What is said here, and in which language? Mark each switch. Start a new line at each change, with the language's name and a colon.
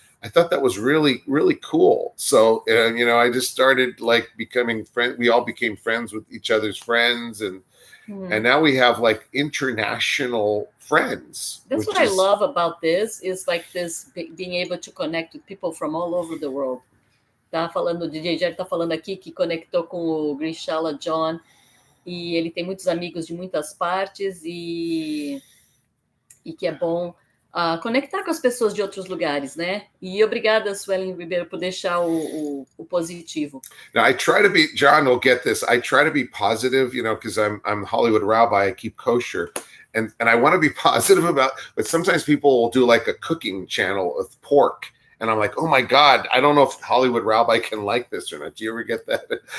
English: I thought that was really, really cool. So, I just started like becoming friends. We all became friends with each other's friends, and now we have like international friends. That's what I love about this, is like this being able to connect with people from all over the world.
Portuguese: Tá falando, o DJ Jerry tá falando aqui que conectou com o Gishala John, e ele tem muitos amigos de muitas partes, e que é bom conectar com as pessoas de outros lugares, né? E obrigada, Suelen Ribeiro, por deixar o positivo.
English: Now, I try to be, John will get this, I try to be positive, because I'm Hollywood Rabbi, I keep kosher, and I want to be positive but sometimes people will do like a cooking channel of pork, and I'm like, oh my God, I don't know if Hollywood Rabbi can like this or not. Do you ever get that?